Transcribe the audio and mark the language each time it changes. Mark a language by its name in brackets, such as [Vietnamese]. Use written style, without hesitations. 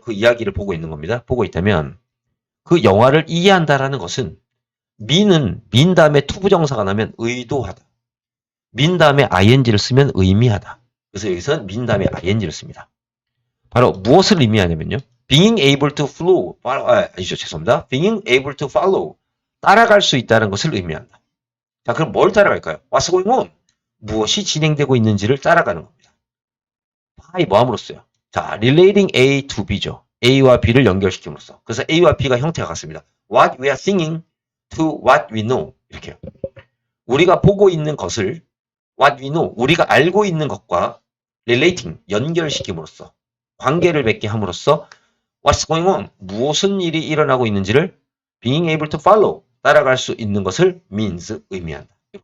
[Korean] 그 이야기를 보고 있는 겁니다. 보고 있다면, 그 영화를 이해한다라는 것은, me는, mean 다음에 to 부정사가 나면 의도하다. mean 다음에 ing를 쓰면 의미하다. 그래서 여기서는 mean 다음에 ing를 씁니다. 바로 무엇을 의미하냐면요. [English] being able to follow, [Korean] 아니죠, 죄송합니다. [English] being able to follow, [Korean] 따라갈 수 있다는 것을 의미한다. 자, 그럼 뭘 따라갈까요? [English] What's going on? [Korean] 무엇이 진행되고 있는지를 따라가는 겁니다. by 뭐함으로써요? [English] 자, relating A to B죠. [Korean] A와 B를 연결시킴으로써. 그래서 A와 B가 형태가 같습니다. [English] What we are thinking to what we know. [Korean] 이렇게요. 우리가 보고 있는 것을 [English] what we know, [Korean] 우리가 알고 있는 것과 relating, 연결시킴으로써 관계를 맺게 함으로써 [English] what's going on, [Korean] 무슨 일이 일어나고 있는지를 [English] being able to follow, [Korean] 따라갈 수 있는 것을 means, 의미한다.